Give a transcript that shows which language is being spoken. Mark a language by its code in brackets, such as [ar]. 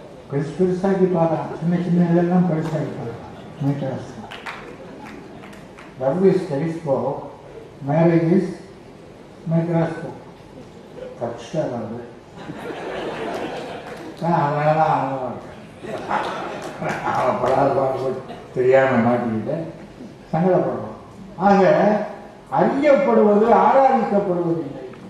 [ta] பெருசு பெருசாக்கி பார்க்கலாம், சின்ன சின்ன இதெல்லாம் பெருசாக்கி பார்க்கலாம். [en] Microscope. Love is telescope, marriage is microscope. [ta] கஷ்டா வந்து அதனாலதான் அவன் படாத பார்த்து தெரியாம மாட்டிக்கிட்டு சங்கடப்படுறோம். ஆக அறியப்படுவது ஆராதிக்கப்படுவதில்லை.